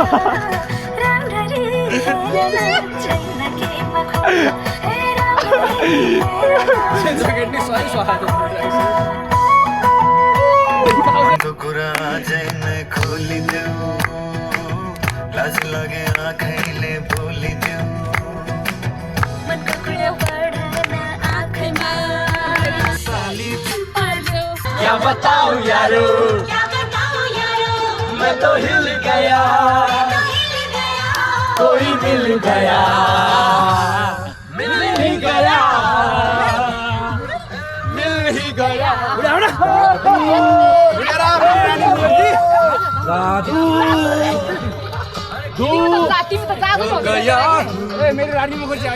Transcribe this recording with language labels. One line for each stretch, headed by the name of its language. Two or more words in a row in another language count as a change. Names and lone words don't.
Nepali: कुरा जैन खोलिदेऊ लाज लगे आँखैले बोलिदेऊ मनको कुरा पढ्न आँखैमा
Hindi: क्या बताऊं यारो मैं तो हिल गया कोई मिल गया मिल ही गया
Nepali: मेरो रानी मुखर